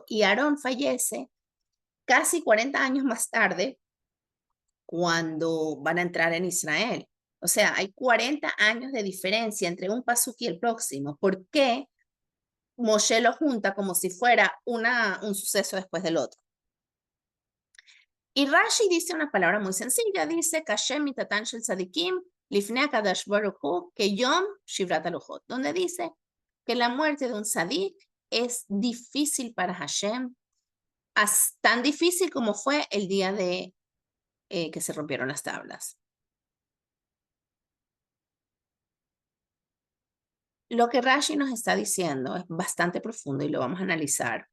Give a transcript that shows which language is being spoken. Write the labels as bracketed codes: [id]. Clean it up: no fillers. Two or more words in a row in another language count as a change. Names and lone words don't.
[es] Y Aarón fallece casi 40 años más tarde cuando van a entrar en Israel. O sea, hay 40 años de diferencia entre un pasuk y el próximo. ¿Por qué Moshe lo junta como si fuera un suceso después del otro? Y Rashi dice una palabra muy sencilla, dice, [he] קשה מיתתן של צדיקים לפני הקדוש ברוך הוא כיום שבירת הלוחות, [es] donde dice que la muerte de un tzadik es difícil para Hashem, tan difícil como fue el día de que se rompieron las tablas. Lo que Rashi nos está diciendo es bastante profundo y lo vamos a analizar.